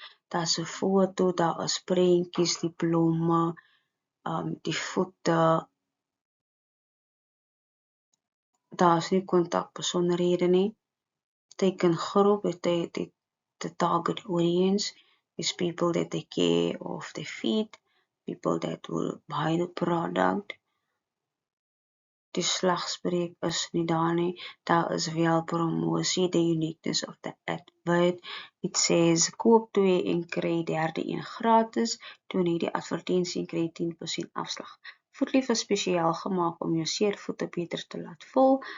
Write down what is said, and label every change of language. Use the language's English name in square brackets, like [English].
[Afrikaans] Daar's 'n foto, daar is prentjies, die blomme, die voete. Daar's nie kontakbesonderhede nie. [English] Teikengroep, the target audience is people that they care of their feet, people that will buy the product. [Afrikaans] Die slagspreuk is nie daar nie. Daar is wel promosie, [English] the uniqueness of the advert. It says, [Afrikaans] koop 2 en kry derde een gratis. Doen hierdie advertensie en kry 10% afslag. Voetlief is spesiaal gemaak om jou seervoete beter te laat voel.